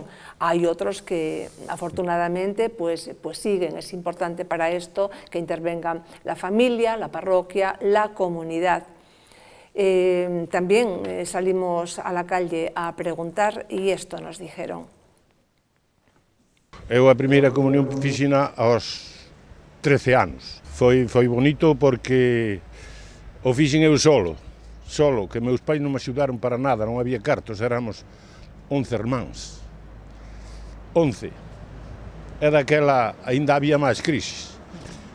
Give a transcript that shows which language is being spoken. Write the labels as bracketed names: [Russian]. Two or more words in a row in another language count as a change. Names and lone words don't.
[Spanish] Hay otros que afortunadamente pues siguen. Es importante para esto que intervengan la familia, la parroquia, la comunidad. También salimos a la calle a preguntar y esto nos dijeron. [Galician] Eu a primeira comunión fixina aos 13 anos. Foi bonito porque o fixen eu solo, que meus pais non me axudaron para nada, non había cartos, éramos 11 irmáns. 11. E daquela aínda había máis crisis.